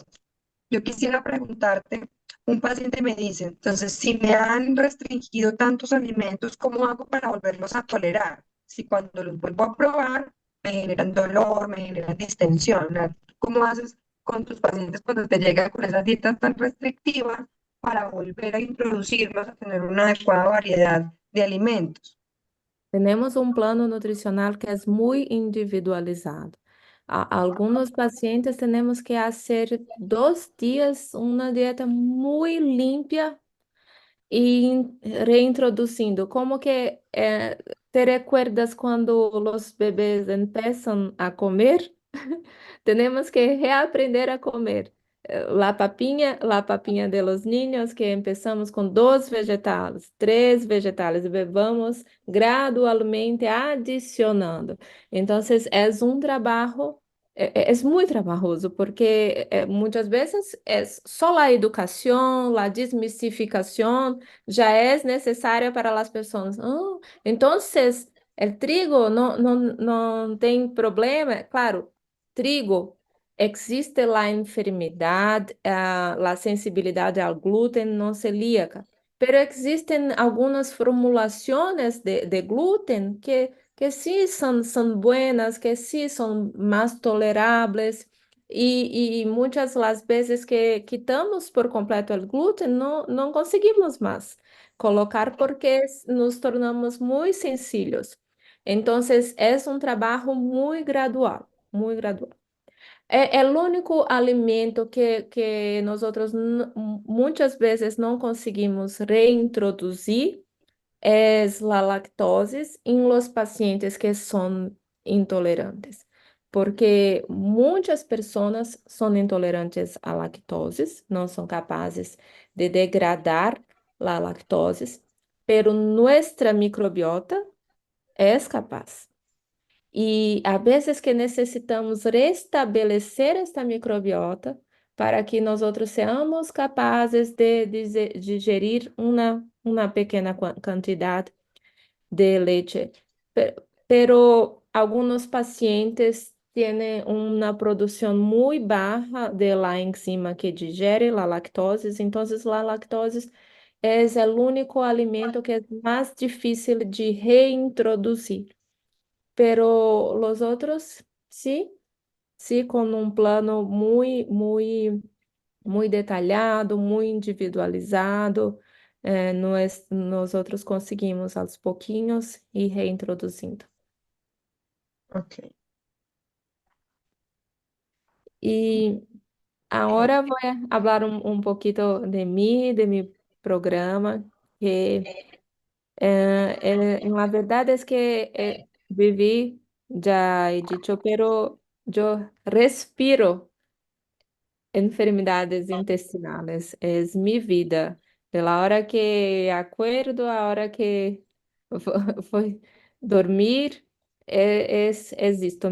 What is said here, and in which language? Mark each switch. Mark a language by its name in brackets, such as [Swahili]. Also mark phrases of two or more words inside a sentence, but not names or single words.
[Spanish] Yo quisiera preguntarte, un paciente me dice, entonces, si me han restringido tantos alimentos, ¿cómo hago para volverlos a tolerar? Si cuando los vuelvo a probar me generan dolor, me generan distensión, ¿no? ¿Cómo haces con tus pacientes cuando te llegan con esas dietas tan restrictivas para volver a introducirlos a tener una adecuada variedad de alimentos? [Portuguese] Temos um plano nutricional que é muito individualizado. Alguns pacientes temos que fazer 2 dias uma dieta muito limpa e reintroduzindo. Como que [Spanish] te recuerdas [Portuguese] quando os bebês começam a comer? Temos que reaprender a comer. [Spanish] La papinha de los niños, que empezamos com 2 vegetales, 3 vegetales, [Portuguese] e vamos gradualmente adicionando. Então, é um trabalho, é muito trabalhoso, porque muitas vezes é só a educação, a desmistificação já é necessária para as pessoas. Então, o trigo não tem problema, claro. Trigo, existe a enfermidade, a sensibilidade ao glúten não celíaca, [Spanish] pero existen [Portuguese] algumas formulações de glúten que sí são buenas, que sí são mais toleráveis, e muitas das vezes que quitamos por completo o glúten, não conseguimos mais colocar porque nos tornamos muito sensíveis. Então, é um trabalho muito gradual, muito gradual. É o único alimento que nós outros muitas vezes não conseguimos reintroduzir [Spanish] es la lactosis en los pacientes que son intolerantes, porque muchas personas son intolerantes a lactosis, no son capaces de degradar la lactosis, pero nuestra microbiota es capaz. [Portuguese] E a vezes que necessitamos restabelecer esta microbiota para que nós outros seamos capazes de digerir uma pequena quantidade de leite. [Spanish] Pero algunos pacientes tienen una producción muy baja de la enzima que digere la lactosis, entonces la lactosis es el único alimento que es más difícil de reintroducir. Pero los otros, sí, sí, con un plano muy detallado, muy individualizado, nosotros conseguimos [Portuguese] aos pouquinhos ir reintroduzindo. Ok, E ok. agora vou falar um pouquinho de mim, de meu programa, que la verdade é que vivi, já [Spanish] he dicho, [Portuguese] pero eu respiro [Spanish] enfermedades intestinales, es mi vida. De la hora que acuerdo a hora que voy dormir, es esto.